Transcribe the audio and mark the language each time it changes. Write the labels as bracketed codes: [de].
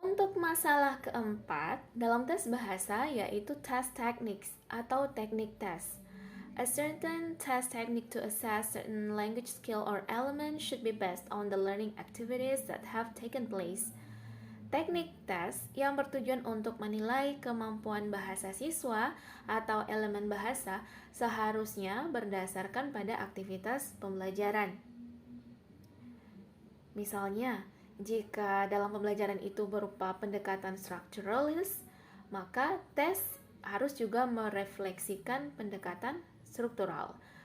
[id] Untuk masalah keempat, dalam tes bahasa yaitu test techniques atau teknik tes. [en] A certain test technique to assess certain language skill or element should be based on the learning activities that have taken place. [id] Teknik tes yang bertujuan untuk menilai kemampuan bahasa siswa atau elemen bahasa seharusnya berdasarkan pada aktivitas pembelajaran. Misalnya, jika dalam pembelajaran itu berupa pendekatan strukturalis, maka tes harus juga merefleksikan pendekatan struktural.